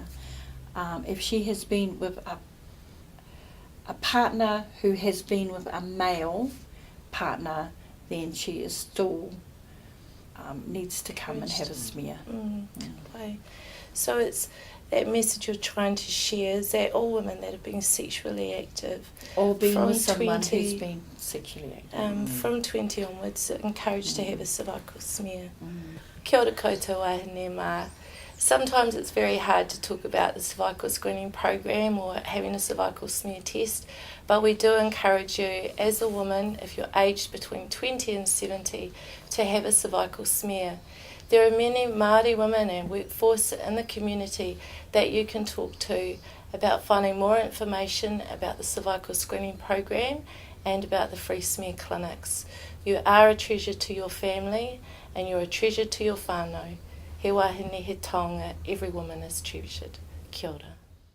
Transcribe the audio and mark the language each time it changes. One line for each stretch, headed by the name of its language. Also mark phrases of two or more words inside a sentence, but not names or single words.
English: If she has been with a partner who has been with a male partner, then she is still needs to come and have a smear. So it's that message you're trying to share is that all women that have been sexually active, or being from with someone 20, who's been sexually active, from 20 onwards, are encouraged to have a cervical smear.
Māori: Kia ora koutou wahine mā.
English: Sometimes it's very hard to talk about the cervical screening program or having a cervical smear test, but we do encourage you as a woman, if you're aged between 20 and 70, to have a cervical smear. There are many Māori women and workforce in the community that you can talk to about finding more information about the cervical screening program and about the free smear clinics. You are a treasure to your family and you're a treasure to your whānau.
Māori: He wahine he taonga,
English: every woman is treasured.
Māori: Kia ora.